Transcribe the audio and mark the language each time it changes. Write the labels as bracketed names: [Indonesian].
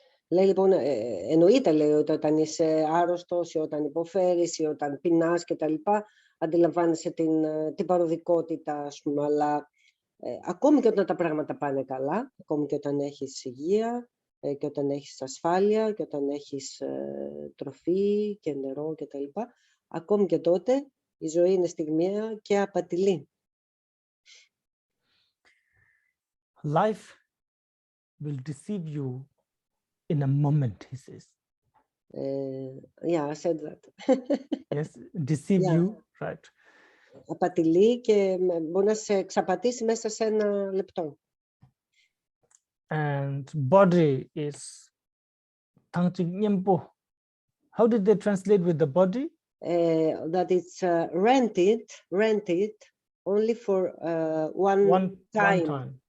[Greek] Λέει λοιπόν, εννοείται λέει ότι όταν είσαι άρρωστος ή όταν υποφέρεις ή όταν πεινάς και τα λοιπά, αντιλαμβάνεσαι την παροδικότητα, ας πούμε, αλλά ακόμη και όταν τα πράγματα πάνε καλά, ακόμη και όταν έχεις υγεία και όταν έχεις ασφάλεια και όταν έχεις τροφή και νερό και τα λοιπά, ακόμη και τότε η ζωή είναι στιγμιαία και απατηλή. [English] Life will deceive you in a moment, he says. Yeah, I said that. Yes, deceive Yeah. you, right. [Greek] Απατηλή και μπορεί να σε εξαπατήσει μέσα σε ένα λεπτό. [English] And body is how did they translate with the body? That it's rented only for one time.